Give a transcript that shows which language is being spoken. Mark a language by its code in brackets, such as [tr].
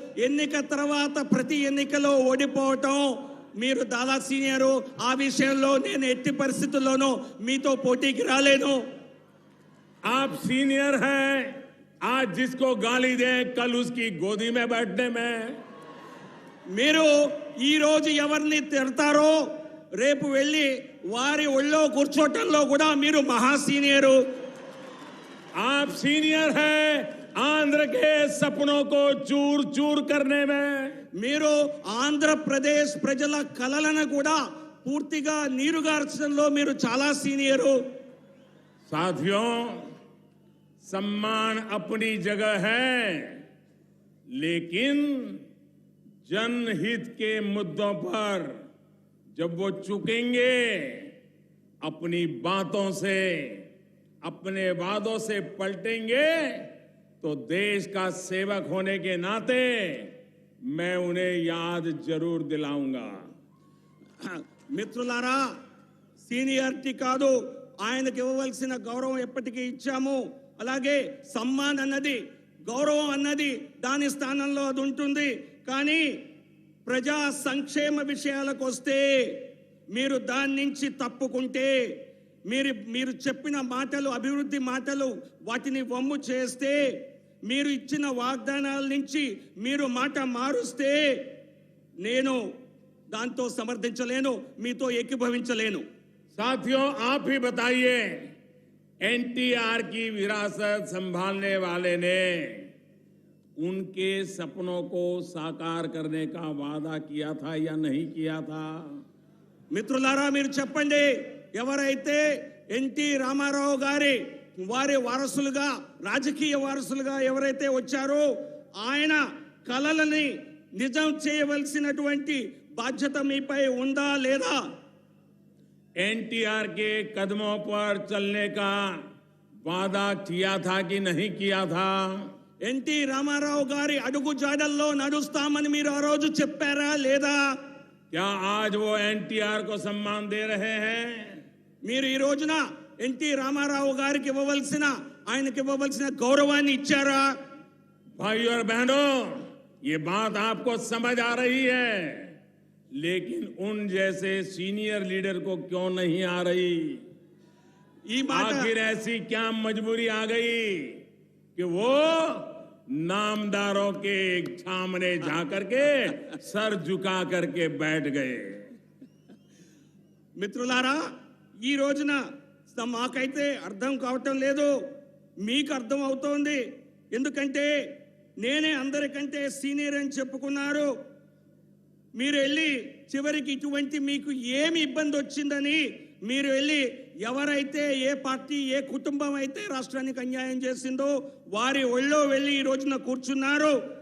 [te] ఎన్నిక తర్వాత ప్రతి ఎన్నికలో ఓడిపోవటం మీరు చాలా సీనియరు. ఆ విషయంలో నేను ఎట్టి పరిస్థితుల్లోనూ మీతో పోటీకి రాలేను. [hi] आप सीनियर हैं आज जिसको गाली दें कल उसकी गोदी में बैठने में. [te] మీరు ఈ రోజు ఎవరిని తిడతారో రేపు వెళ్ళి వారి ఒళ్ళో కూర్చోటంలో కూడా మీరు మహా సీనియరు. [hi] आप सीनियर हैं आंध्र के सपनों को चूर चूर करने में. [te] మీరు ఆంధ్రప్రదేశ్ ప్రజల కలలను కూడా పూర్తిగా నీరుగార్చడంలో మీరు చాలా సీనియరు. [hi] साथियों, सम्मान अपनी जगह है, लेकिन जनहित के मुद्दों पर जब वो चुकेंगे, अपनी बातों से, अपने वादों से पलटेंगे, तो देश का सेवक होने के नाते मैं उन्हें याद जरूर दिलाऊंगा. [te] మిత్రులారా, సీనియారిటీ కాదు, ఆయనకి ఇవ్వవలసిన గౌరవం ఎప్పటికీ ఇచ్చాము. అలాగే సమ్మాన్ అన్నది, గౌరవం అన్నది దాని స్థానంలో అది ఉంటుంది. కానీ ప్రజా సంక్షేమ విషయాలకు వస్తే మీరు దాని నుంచి తప్పుకుంటే, మీరు చెప్పిన మాటలు, అభివృద్ధి మాటలు, వాటిని వమ్ము చేస్తే, మీరు ఇచ్చిన వాగ్దానాల నుంచి మీరు మాట మారుస్తే నేను దాంతో సమర్థించలేను, మీతో ఏకీభవించలేను. [hi] साथियों, आप ही बताइए, एनटीआर की विरासत संभालने वाले ने उनके सपनों को साकार करने का वादा किया था या नहीं किया था? [te] మిత్రులారా, మీరు చెప్పండి, ఎవరైతే ఎన్టీ రామారావు గారి వారి వారసులుగా, రాజకీయ వారసులుగా ఎవరైతే వచ్చారో ఆయన కలలని నిజం చేయవలసినటువంటి బాధ్యత మీపై ఉందా లేదా? [hi] एनटीआर के कदमों पर चलने का वादा किया था कि नहीं किया था? [te] ఎన్టీ రామారావు గారి అడుగు జాడల్లో నడుస్తామని మీరు ఆ రోజు చెప్పారా లేదా? [hi] क्या आज वो एनटीआर को सम्मान दे रहे हैं? [te] మీరు ఈ రోజున ఎన్టీ రామారావు గారికి ఆయనకి ఇవ్వవలసిన గౌరవాన్ని ఇచ్చారా? [hi] भाइयों और बहनों, ये बात आपको समझ आ रही है, लेकिन उन जैसे सीनियर लीडर को क्यों नहीं आ रही? [te] ఈ మాట [hi] आखिर ऐसी क्या मजबूरी आ गई कि वो नामदारों के सामने जाकर के सर झुका करके बैठ गए? [te] మిత్రులారా, ఈ రోజున మాకైతే అర్థం కావటం లేదు, మీకు అర్థం అవుతోంది. ఎందుకంటే నేనే అందరికంటే సీనియర్ అని చెప్పుకున్నారు. మీరు వెళ్ళి చివరికి ఇటువంటి మీకు ఏమి ఇబ్బంది వచ్చిందని మీరు వెళ్ళి ఎవరైతే ఏ పార్టీ ఏ కుటుంబం అయితే రాష్ట్రానికి అన్యాయం చేసిందో వారి ఒళ్ళో వెళ్ళి ఈ రోజున కూర్చున్నారు.